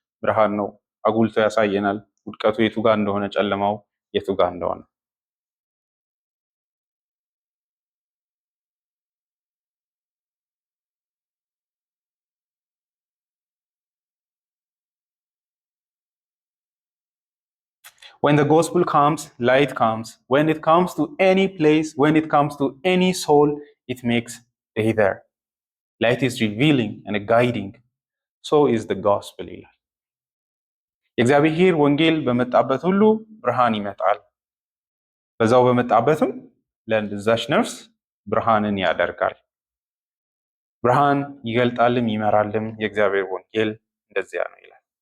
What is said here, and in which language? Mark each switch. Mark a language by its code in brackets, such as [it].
[am] ብርሃን ነው። አጉልቶ ያሳየናል ውድቀቱ የቱ ጋር እንደሆነ፣ ጨለማው የቱ ጋር እንደሆነ። [en] When the gospel comes, light comes. When it comes to any place, when it comes to any soul, it makes day there. Light is revealing and guiding. So is the gospel. [am] የእግዚአብሔር ወንጌል በመጣበት ሁሉ ብርሃን ይመጣል። በዛው በመጣበትም ለዛች ነፍስ ብርሃንን ያደርጋል። ብርሃን ይገልጣልም ይመራልም። የእግዚአብሔር ወንጌል እንደዚያ ነው ይላል።